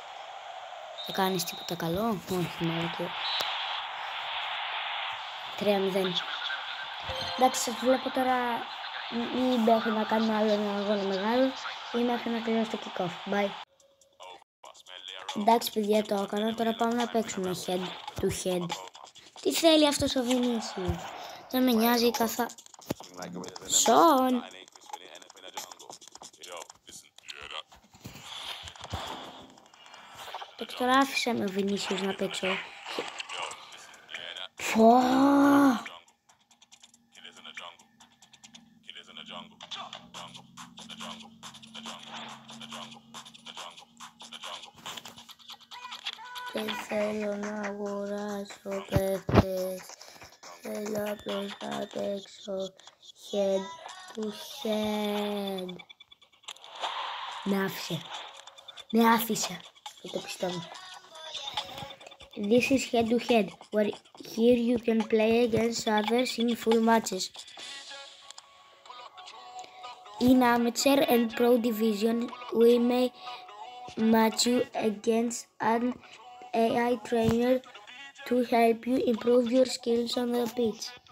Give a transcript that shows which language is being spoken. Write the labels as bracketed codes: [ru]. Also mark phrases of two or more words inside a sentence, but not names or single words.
[el] Θα κάνεις τίποτα καλό. Όχι, μάλλον και... 3-0. Εντάξει, σας βλέπω τώρα ή μέχρι να κάνουμε άλλο ένα αγώνα μεγάλο ή μέχρι να τελειώσει το kick-off. Bye. Εντάξει παιδιά, το έκανα. Τώρα πάμε να παίξουμε [en] head to head. [el] Τι θέλει αυτός ο Βινίσιος? Δεν με νοιάζει καθα... Σον! Τώρα άφησα με ο Βινίσιος να παίξω. Πω! Δεν θέλω να αγοράσω παίχτες. Θέλω απλώς να παίξω [en] head to head. [el] Με άφησε. Δεν το πιστεύω. [en] This is head to head, where here you can play against others in full matches. In amateur and pro division, we may match you against an AI trainer to help you improve your skills on the pitch.